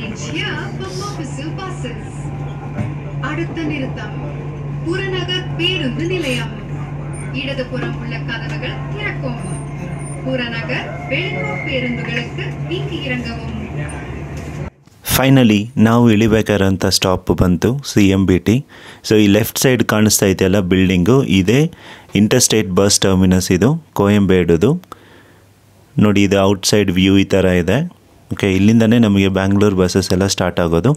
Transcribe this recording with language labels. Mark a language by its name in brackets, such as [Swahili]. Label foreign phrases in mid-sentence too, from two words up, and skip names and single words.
[English] here for Mofussil buses. [Tamil] அடுத்த நிறுத்தம் புறநகர் பேருந்து நிலையம். இடதுபுறம் உள்ள கதவுகள் திறக்கும். புறநகர் வெளியூர் பேருந்துகளுக்கு இங்கு இறங்கவும். [Kannada] ಫೈನಲಿ ನಾವು ಇಳಿಬೇಕಾದಂಥ ಸ್ಟಾಪ್ ಬಂತು CMBT. ಸೊ ಈ [English] left side [Kannada] ಕಾಣಿಸ್ತಾ ಇದೆಯಲ್ಲ ಬಿಲ್ಡಿಂಗು, ಇದೇ [English] interstate bus terminus. [Kannada] ಇದು ಕೋಯಂಬೇಡುದು ನೋಡಿ. ಇದು [English] outside view [Kannada] ಈ ಥರ ಇದೆ. ಓಕೆ, ಇಲ್ಲಿಂದನೇ ನಮಗೆ ಬ್ಯಾಂಗ್ಳೂರು ಬಸ್ಸಸ್ ಎಲ್ಲ ಸ್ಟಾರ್ಟ್ ಆಗೋದು.